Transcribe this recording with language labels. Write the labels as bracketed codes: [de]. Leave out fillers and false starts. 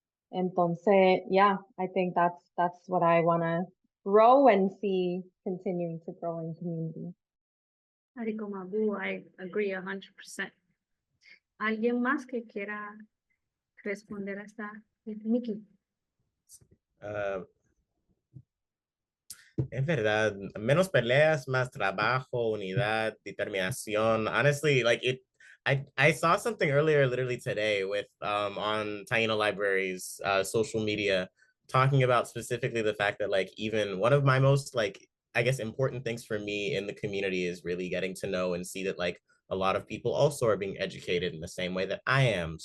[en] Entonces, yeah, I think that's what I want to grow and see continuing to grow in community. Ariko Mabu, I agree 100%. [es] ¿Alguien más que quiera responder a esta? Nikki. Es verdad, menos peleas, más trabajo, unidad, determinación. [en] Honestly, like I saw something earlier, literally today, with on Taino Library's social media, talking about specifically the fact that like even one of my most like I guess important things for me in the community is really getting to know and see that like a lot of people also are being educated in the same way that I am.